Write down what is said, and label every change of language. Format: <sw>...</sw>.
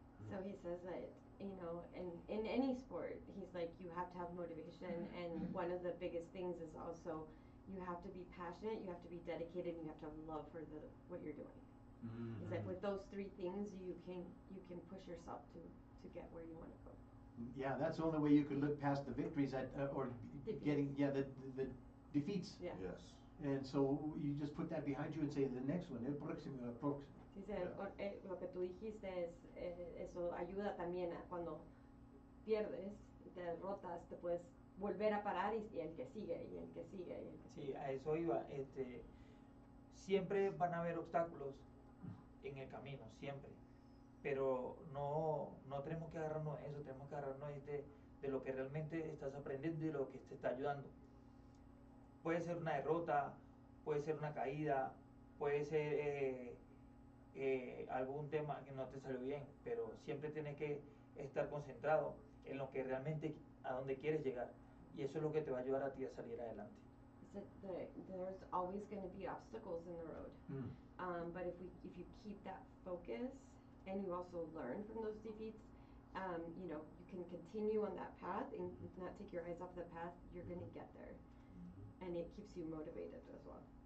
<en>So he says that, in any sport, he's like, you have to have motivation, and one of the biggest things is also you have to be passionate, you have to be dedicated, and you have to have love for what you're doing. He's like, with those three things, you can push yourself to get where you want to go. Yeah, that's the only way you could look past the victories or getting the defeats. Yeah. Yes. And so you just put that behind you and say the next one,</en> <es>el próximo. Dice, lo que tú dijiste eso ayuda también a cuando pierdes y te derrotas, te puedes volver a parar y el que sigue, y el que sigue, y el que sigue. Sí, a eso iba. Siempre van a haber obstáculos en el camino, siempre. Pero no tenemos que agarrarnos de eso, tenemos que agarrarnos de lo que realmente estás aprendiendo y de lo que te está ayudando. Puede ser una derrota, puede ser una caída, puede ser algún tema que no te salió bien, pero siempre tienes que estar concentrado en lo que realmente, a donde quieres llegar, y eso es lo que te va a ayudar a ti a salir adelante.</es> <en>So there's always going to be obstacles in the road, but if you keep that focus and you also learn from those defeats, you can continue on that path and not take your eyes off the path. You're going to get there. And it keeps you motivated as well.</en>